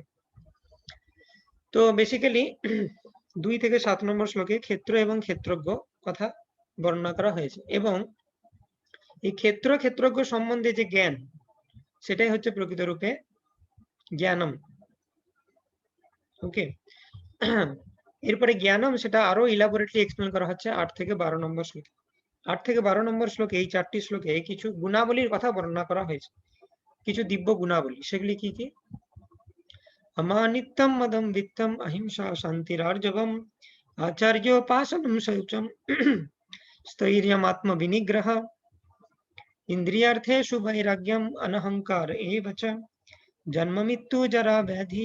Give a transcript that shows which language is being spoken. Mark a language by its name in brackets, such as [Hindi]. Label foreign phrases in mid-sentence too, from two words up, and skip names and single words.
[Bangla] তো বেসিক্যালি 2 থেকে 7 নম্বর শ্লোকে ক্ষেত্র এবং ক্ষেত্রজ্ঞ কথা বর্ণনা করা হয়েছে, এবং এই ক্ষেত্র ক্ষেত্রজ্ঞ সম্বন্ধে যে জ্ঞান সেটাই হচ্ছে প্রকৃত রূপে জ্ঞানম। ওকে, এরপরে জ্ঞানম সেটা আরো [English] elaborately explain [Bangla] করা হচ্ছে 8 থেকে 12 নম্বর শ্লোকে। 8 থেকে 12 নম্বর শ্লোকে এই 4টি শ্লোকে কিছু গুণাবলীর কথা বর্ণনা করা হয়েছে, কিছু দিব্য গুণাবলী। সেগুলি কি কি? [Sanskrit] अमानित्यं मदं वित्तम् अहिंसा शान्तिरार्जवम् आचार्योपासनं शौचं स्थैर्यमात्मविनिग्रह इन्द्रियार्थेषु वैराग्यम् अनहङ्कार एव च जन्ममृत्यु जरा व्याधि